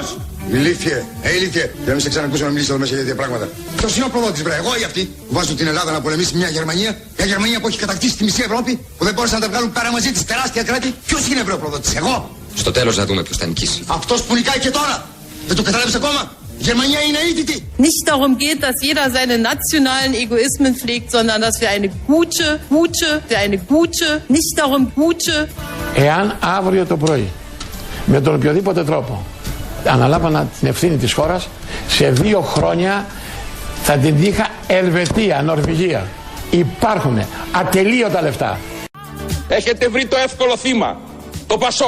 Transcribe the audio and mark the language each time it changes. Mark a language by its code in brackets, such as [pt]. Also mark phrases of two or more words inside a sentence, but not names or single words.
[el] Ηλίθιε, ηλίθιε, δεν με σε ξανακούσω να μιλήσεις εδώ μέσα για τέτοια πράγματα. Ποιος είναι ο προδότης, βρε, εγώ ή αυτοί που βάζουν την Ελλάδα να πολεμήσει μια Γερμανία, μια Γερμανία που έχει κατακτήσει τη μισή Ευρώπη, που δεν μπόρεσαν να τα βγάλουν πέρα μαζί της τεράστια κράτη. Ποιος είναι, βρε, ο προδότης, εγώ? Στο τέλος να δούμε ποιος θα νικήσει. Αυτός που νικάει και τώρα. Δεν το καταλάβεις ακόμα? Η Γερμανία είναι αίτητη. [de] Nicht darum geht, dass jeder seine nationalen Egoismen pflegt, sondern dass wir eine gute, nicht darum gute. [el] Εάν αύριο το πρωί, με τον οποιοδήποτε τρόπο, αναλάβανα την ευθύνη της χώρας, σε 2 χρόνια θα την είχα Ελβετία, Νορβηγία. Υπάρχουν ατελείωτα λεφτά. έχετε βρει το εύκολο θύμα, το Πασόκ.